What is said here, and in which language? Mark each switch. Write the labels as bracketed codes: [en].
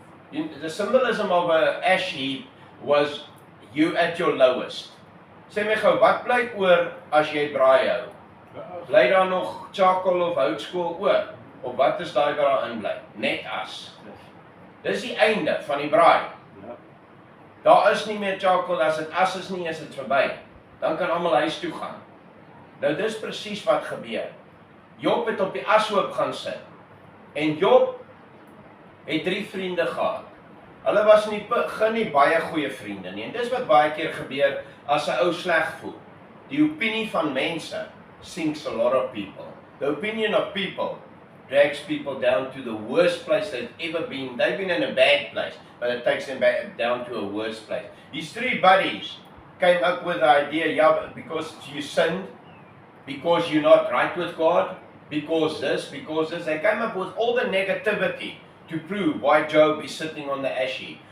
[en] The symbolism of an ash heap was you at your lowest. [af] Sê my gou, wat bly oor as jy braai hou? Bly daar nog charcoal of houtskool oor? Of wat is daai wat daarin bly? Net as. Dis die einde van die braai. Daar is nie meer charcoal, as dit as is nie, is dit verby. Dan kan almal huis toe gaan. Nou dis presies wat gebeur. Job het op die ashoop gaan sit. En Job het 3 vriende gehad. Hulle was nie baie goeie vriende nie. En dis wat baie keer gebeur as 'n ou sleg voel. Die opinie van mense [en] sinks a lot of people. The opinion of people drags people down to the worst place they've ever been. They've been in a bad place, but it takes them back down to a worse place. These 3 buddies came up with the idea, yeah, because you sinned, because you're not right with God, because this, they came up with all the negativity to prove why Job is sitting on the ash heap.